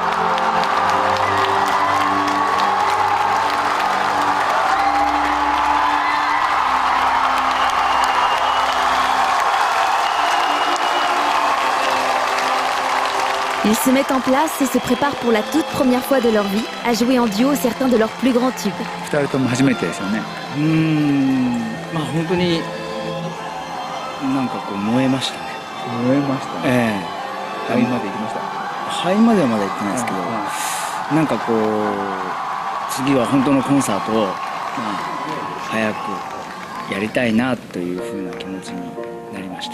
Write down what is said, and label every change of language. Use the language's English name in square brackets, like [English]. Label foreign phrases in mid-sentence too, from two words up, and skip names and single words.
[French] Ils se mettent en place et se préparent pour la toute première fois de leur vie à jouer en duo certains de leurs plus grands tubes. [Japanese] 2 人とも初めてですよね。まあ本当になんかこう燃えましたね。燃えました。ええ。肺まで行きました。肺まではまだ行ってないですけど、なんかこう次は本当のコンサートを早くやりたいなというふうな気持ちになりました。